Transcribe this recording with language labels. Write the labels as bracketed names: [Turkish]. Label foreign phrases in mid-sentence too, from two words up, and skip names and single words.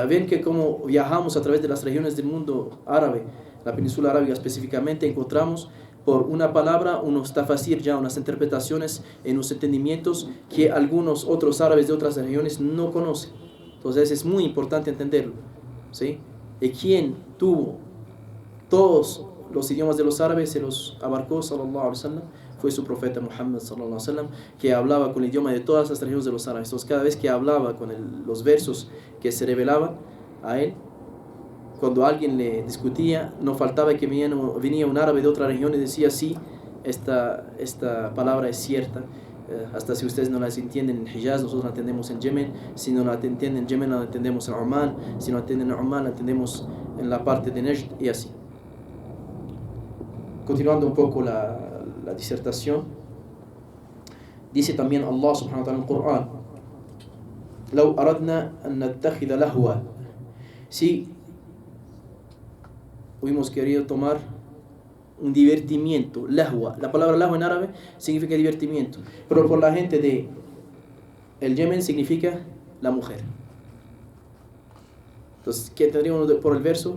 [Spanish] Ven que como viajamos a través de las regiones del mundo árabe, la península arábiga específicamente, encontramos por una palabra unos tafasir, ya unas interpretaciones, en unos entendimientos que algunos otros árabes de otras regiones no conocen. Entonces es muy importante entenderlo, ¿sí? Y quien tuvo todos los idiomas de los árabes, se los abarcó, [Arabic] صلى الله عليه وسلم, [Spanish] fue su profeta Muhammad, [Arabic] صلى الله عليه وسلم, [Spanish] que hablaba con el idioma de todas las regiones de los árabes. Entonces cada vez que hablaba con los versos que se revelaban a él, cuando alguien le discutía, no faltaba que venía un árabe de otra región y decía, sí, esta palabra es cierta. Hasta si ustedes no las entienden en Hijaz, nosotros la entendemos en Yemen. Si no la entienden en Yemen, la entendemos en Oman. Si no la entienden en Oman, la entendemos en la parte de Najd, y así. Continuando un poco la disertación, dice también [Arabic] الله سبحانه وتعالى [Spanish] en el Corán: [Arabic] "لو أردنا أن نتخذ لهوا", [Spanish] si hubiéramos querido tomar un divertimiento, lahwa. La palabra lahwa en árabe significa divertimiento, pero por la gente de el Yemen significa la mujer. Entonces, ¿qué tendríamos por el verso?